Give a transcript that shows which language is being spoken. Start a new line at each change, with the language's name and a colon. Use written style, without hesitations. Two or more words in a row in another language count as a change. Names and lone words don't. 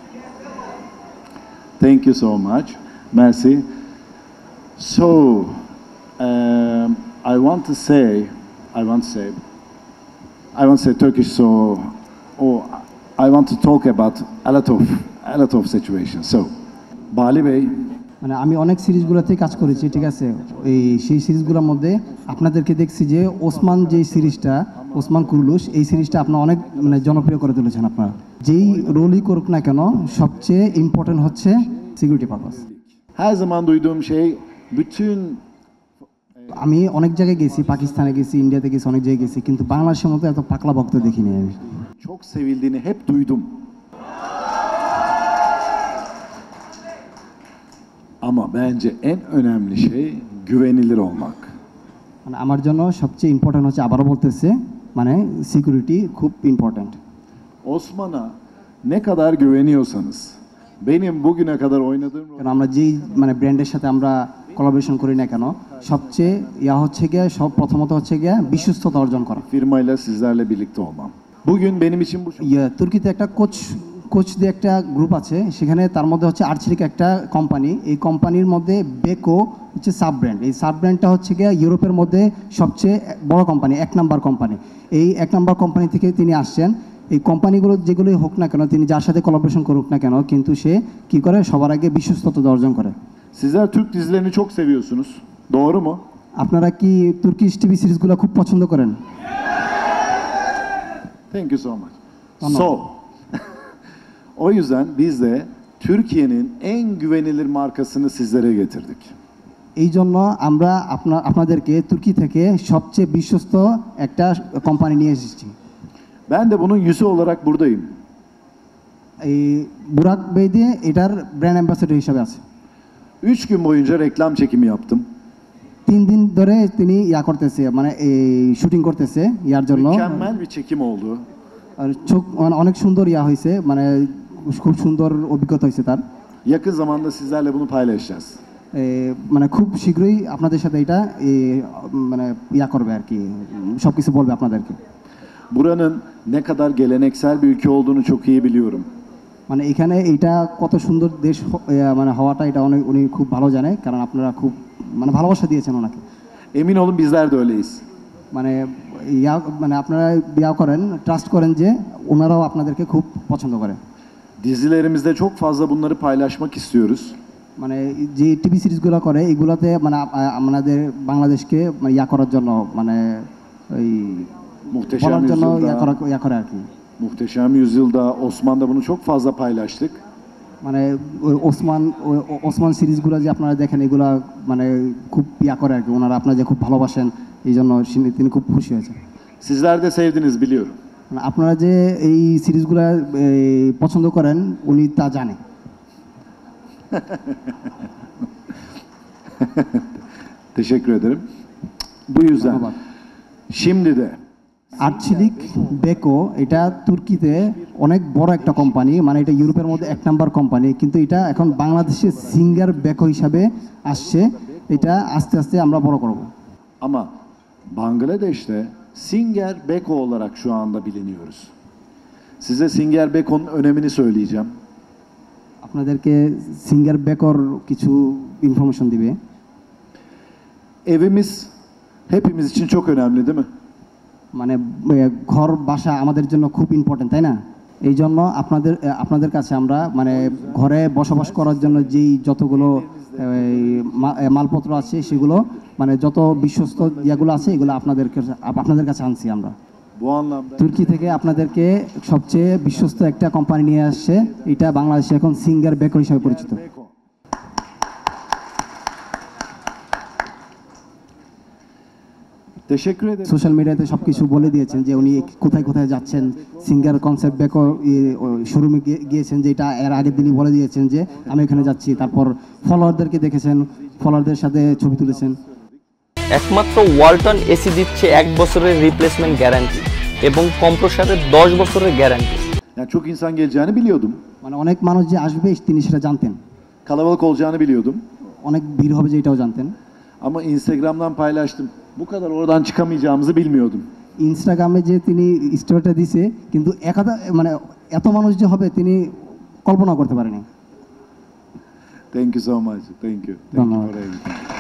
English: Thank you so much. Merci. So, I want to say Turkish. So, I want to talk about a lot of situations. So, Bali Bey.
Bangla: মানে আমি অনেক সিরিজগুলোতে কাজ করেছি, ঠিক আছে। সেই সিরিজগুলোর মধ্যে আপনাদেরকে দেখছি যে ওসমান যে সিরিজটা, ওসমান কুরুলুশ, এই সিরিজটা আপনারা অনেক মানে জনপ্রিয় করে তুলেছেন। আপনারা যেই রোলই করুক না কেন, সবচেয়ে ইম্পর্টেন্ট হচ্ছে
English: security purpose.
Turkish: Her zaman duyduğum şey, bütün
Bangla: আমি অনেক জায়গায় গেছি, পাকিস্তানে গেছি, ইন্ডিয়াতে গেছি, অনেক জায়গায় গেছি, কিন্তু বাংলাদেশের মতো এত পাকলা ভক্ত দেখিনি আমি।
Turkish: çok sevildiğini hep duydum. Ama bence en önemli şey güvenilir olmak.
Bangla: মানে আমার জন্য সবচেয়ে ইম্পর্টেন্ট হচ্ছে, আবারও বলতেছে, মানে সিকিউরিটি খুব ইম্পর্টেন্ট।
Turkish: Osman'a ne kadar güveniyorsanız, benim bugüne kadar oynadığım
Bangla: কারণ আমরা যেই মানে ব্র্যান্ডের সাথে আমরা কোলাবোরেশন করি না কেন, সবচেয়ে হচ্ছে গিয়ে প্রথমত হচ্ছে গিয়ে বিশ্বস্ততা অর্জন করা।
Turkish: firmayla sizlerle birlikte olmam. Bugün benim için bu
Bangla: তুর্কিতে একটা কোচ দিয়ে একটা গ্রুপ আছে, সেখানে তার মধ্যে হচ্ছে আর্চেরিক একটা কোম্পানি, এই কোম্পানির মধ্যে বেকো হচ্ছে
English: sub brand.
Bangla: এই সাব ব্র্যান্ডটা হচ্ছে গিয়ে ইউরোপের মধ্যে সবচেয়ে বড় কোম্পানি, 1
English: number company.
Bangla: এই 1
English: number company
Bangla: থেকে তিনি আসছেন। এই কোম্পানিগুলো যেগুলোই হোক না কেন, তিনি যার সাথে কোলাবোরেশন করুক না কেন, কিন্তু সে কি করে, সবার আগে বিশ্বস্ততা অর্জন করে।
Turkish: Sizler Türk dizilerini çok seviyorsunuz. Doğru mu?
Bangla: আপনারা কি তুর্কিশ টিভি সিরিজগুলো খুব পছন্দ করেন?
English: Thank you so much. So,
Turkish: o yüzden biz de Türkiye'nin en güvenilir markasını sizlere getirdik.
Bangla: এই জন্য আমরা আপনাদেরকে তুর্কি থেকে সবচেয়ে বিশ্বস্ত একটা কোম্পানি নিয়ে এসেছি।
Turkish: Ben de bunun yüzü olarak buradayım.
Bangla: এই বুরাক বেদি এটার
English: brand ambassador
Bangla: হিসেবে আছে।
Turkish: 3 gün boyunca reklam çekimi yaptım.
Bangla: 3 দিন ধরে তিনি করতেছে, মানে এই শুটিং করতেছে ইয়ার জন্য।
Turkish: Mükemmel bir çekim oldu.
Bangla: আর অনেক সুন্দর হয়েছে, মানে খুব সুন্দর অভিজ্ঞতা হয়েছে তার।
Turkish: Yakın zamanda sizlerle bunu paylaşacağız.
Bangla: মানে খুব শীঘ্রই আপনাদের সাথে এটা মানে করবে আর কি, সব কিছু বলবে আপনাদেরকে।
Turkish: Buranın ne kadar geleneksel bir ülke olduğunu çok iyi biliyorum.
Bangla: মানে এখানে এইটা কত সুন্দর দেশ মানে হওয়াটা, এটা উনি খুব ভালো জানে, কারণ আপনারা খুব মানে ভালোবাসা দিয়েছেন ওনাকে।
Turkish: Emin olun bizler de öyleyiz.
Bangla: মানে মানে আপনারা করেন, ট্রাস্ট করেন যে ওনারাও আপনাদেরকে খুব পছন্দ করে।
Turkish: Dizilerimizde çok fazla bunları paylaşmak istiyoruz.
Bangla: মানে যে টিভি সিরিজগুলো করে, এগুলোতে মানে আমাদের বাংলাদেশকে মানে করার জন্য, মানে ওই
Turkish: Muhteşem
Bangla: জন্য
Turkish: Yüzyıl'da,
Bangla: করে আর কি।
Turkish: Muhteşem Yüzyıl'da, Osman'da bunu çok fazla paylaştık.
Bangla: মানে ওসমান সিরিজগুলো যে আপনারা দেখেন, এগুলা মানে খুব করে আর কি, ওনারা আপনারা যে খুব ভালোবাসেন, এই জন্য তিনি খুব খুশি হয়েছেন।
Turkish: Sizler de sevdiniz biliyorum.
Bangla: মানে আপনারা যে এই সিরিজগুলো পছন্দ করেন, উনি তা জানে।
Turkish: Teşekkür ederim. Bu yüzden şimdi de
Bangla: আর্চেরিক বেকো এটা তুর্কিতে অনেক বড় একটা কোম্পানি, মানে এটা ইউরোপের মধ্যে 1
English: number company,
Bangla: কিন্তু এটা এখন বাংলাদেশে সিঙ্গার বেকো হিসাবে আসছে। এটা আস্তে আস্তে আমরা বড় করব।
Turkish: Ama Bangladeş'te Singer Beko olarak şu anda biliniyoruz. Size Singer Beko'nun önemini söyleyeceğim.
Bangla: আপনাদেরকে সিঙ্গার বেকর কিছু ইনফরমেশন দিবে।
Turkish: Evimiz hepimiz için çok önemli değil mi?
Bangla: মানে ঘর বাসা আমাদের জন্য খুব ইম্পর্টেন্ট, তাই না? এই জন্য আপনাদের কাছে আমরা মানে ঘরে বসবাস করার জন্য যেই যতগুলো মালপত্র আছে সেগুলো মানে যত বিশ্বস্ত ইয়েগুলো আছে এগুলো আপনাদের কাছে আনছি আমরা।
Turkish: Bu anlamda
Bangla: তুর্কি থেকে আপনাদেরকে সবচেয়ে বিশ্বস্ত একটা কোম্পানি নিয়ে আসছে, এটা বাংলাদেশে এখন সিঙ্গার বেকো হিসেবে পরিচিত।
Turkish: Beko. Teşekkür ederim.
Bangla: সোশ্যাল মিডিয়াতে সব কিছু বলে দিয়েছেন যে উনি কোথায় কোথায় যাচ্ছেন, সিঙ্গার কনসেপ্ট বেকো শোরুমে গিয়েছেন, যেটা এর আগের দিনই বলে দিয়েছেন যে আমি এখানে যাচ্ছি। তারপর ফলোয়ারদেরকে দেখেছেন, ফলোয়ারদের সাথে ছবি তুলেছেন। একমাত্র ওয়ালটন এসি দিচ্ছে 1 বছরের
English: replacement guarantee
Bangla: এবং কম্প্রেসারের 10 বছরের গ্যারান্টি।
Turkish: Yani çok insan geleceğini biliyordum.
Bangla: মানে অনেক মানুষ যে আসবে তিনি সেটা জানতেন,
Turkish: Kalabalık olacağını biliyordum.
Bangla: অনেক ভিড় হবে যে এটাও জানতেন।
Turkish: Ama Instagram'dan paylaştım. Bu kadar oradan çıkamayacağımızı bilmiyordum.
Bangla: ইনস্টাগ্রামে যে তিনি স্টোরিটা দিছে, কিন্তু মানে এত মানুষ যে হবে তিনি কল্পনা করতে পারেনি।
English: Thank you so much. Thank you. Thank you
Bangla: ধন্যবাদ।
English: for everything.